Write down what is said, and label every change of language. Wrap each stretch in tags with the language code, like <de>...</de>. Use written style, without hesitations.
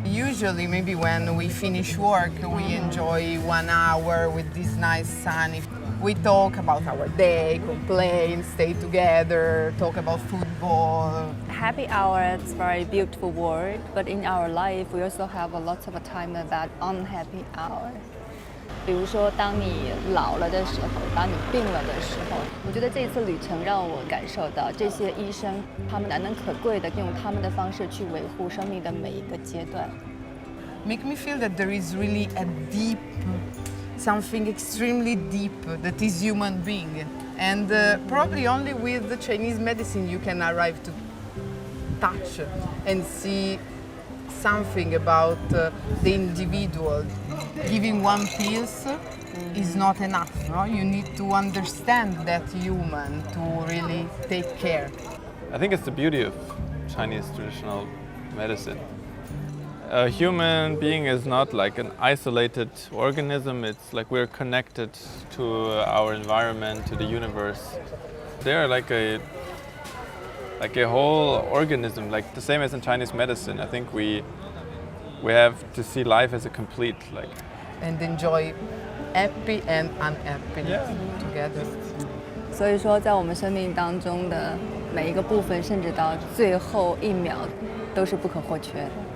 <en>Usually, maybe when we finish work, we enjoy 1 hour with this nice sun. We talk about our day, complain, stay together, talk about football. Happy hour is a very beautiful word, but in our life we also have a lot of time about unhappy hour.</en> <zh>比如说，当你老了的时候，当你病了的时候，我觉得这一次旅程让我感受到这些医生，他们难能可贵的用他们的方式去维护生命的每一个阶段。</zh> <en>Make me feel that there is really a deep, something extremely deep that is human being. And probably only with the Chinese medicine you can arrive to touch and see something about the individual. Giving one pills is not enough. No? You need to understand that human to really take care. I think it's the beauty of Chinese traditional medicine. A human being is not like an isolated organism, it's like we're connected to our environment, to the universe. They're like a whole organism, like the same as in Chinese medicine. I think we have to see life as a complete, like. And enjoy happy and unhappiness together.</en> <zh>所以说，在我们生命当中的每一个部分，甚至到最后1秒，都是不可或缺的。</zh>